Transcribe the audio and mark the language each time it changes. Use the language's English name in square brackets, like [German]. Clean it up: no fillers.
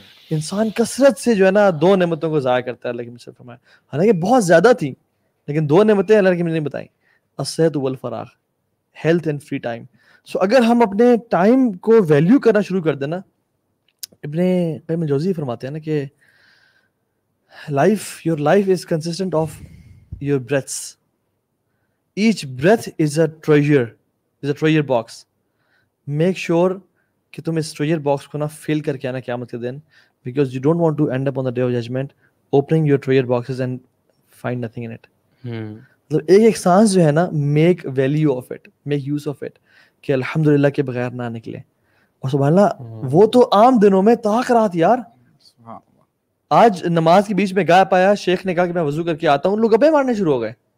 [Urdu] انسان کثرت سے جو ہے نا دو نعمتوں کو ضائع کرتا ہے. لیکن صرف فرمایا, حالانکہ بہت زیادہ تھیں لیکن دو نعمتیں اللہ نے نہیں بتائیں, [Arabic] الصحت والفراغ, [English] Health and free time. [Urdu] سو اگر ہم اپنے ٹائم کو ویلیو کرنا شروع کر دینا, ابن قیم الجوزی فرماتے ہیں نا کہ [English] your life is consistent of your breaths. Each breath is a treasure box. Make sure [Urdu] کہ تم اس treasure box کو نا فل کر کے آنا قیامت کے دن, [English] because you don't want to end up on the day of judgment opening your treasure boxes and find nothing in it. [Urdu] مطلب ایک سانس جو ہے نا, [English] make value of it, make use of it, [Urdu] کہ الحمدللہ کے بغیر نہ نکلے. اور سبحان اللہ, وہ تو عام دنوں میں طاق رات یار. آج نماز کے بیچ میں گایا پایا, شیخ نے کہا کہ میں وضو کر کے آتا ہوں, لوگ گپے مارنے شروع ہو گئے.